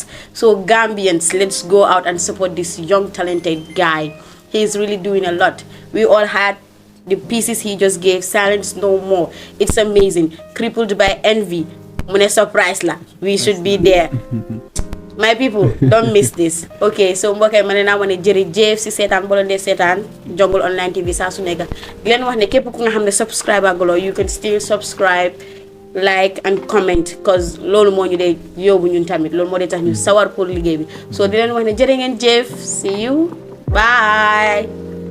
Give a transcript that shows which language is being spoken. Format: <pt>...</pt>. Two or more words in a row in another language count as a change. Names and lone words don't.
<en>So Gambians, let's go out and support this young talented guy. He's really doing a lot. We all had the pieces he just gave. Silence no more. It's amazing. Crippled by envy.</en> <wo>Mune surprise la.</wo> <en>We should be there. My people, don't miss this.</en> <wo>Okay, so mbokay mané na wone jërëjëf ci sétane bo len dé sétane Jungle Online TV sa su nekk di len wax né képp ku nga xamné subscriber golo,</wo> <en>you can still subscribe, like and comment,</en> <wo>cause lolu mo ñu dé yobu ñun tamit lolu mo dé tax ñu sawar pour liggéey bi. So di len wax né jërë ngeen jëf.</wo> <en>See you. Bye.</en>